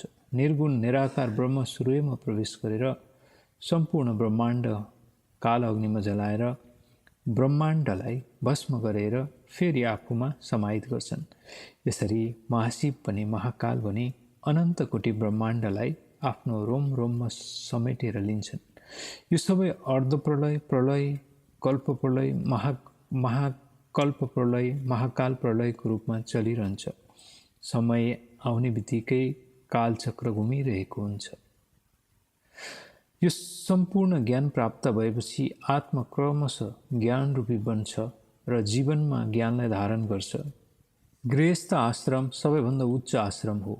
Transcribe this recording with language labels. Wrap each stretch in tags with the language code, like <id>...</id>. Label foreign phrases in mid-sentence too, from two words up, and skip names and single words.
<ne>निर्गुण निराकार ब्रह्म सूर्यमा प्रवेश गरेर सम्पूर्ण ब्रह्माण्ड काल अग्निमा जलाएर ब्रह्माण्डलाई भस्म गरेर फेरि आफूमा समाहित गर्छन्। यसरी महाशिव पनि महाकाल भने अनन्त कोटि ब्रह्माण्डलाई आफ्नो रोम रोममा समेटेर लिन्छन्। यो सबै अर्धप्रलय, प्रलय, कल्प प्रलय, महाकल्प प्रलय, महाकाल प्रलयको रूपमा चलिरहन्छ। समय आउने बित्तिकै कालचक्र घुमिरहेको हुन्छ। यो सम्पूर्ण ज्ञान प्राप्त भएपछि आत्मा क्रमशः ज्ञान रूपी बन्छ र जीवनमा ज्ञानलाई धारण गर्छ। गृहस्थ आश्रम सबैभन्दा उच्च आश्रम हो।</ne>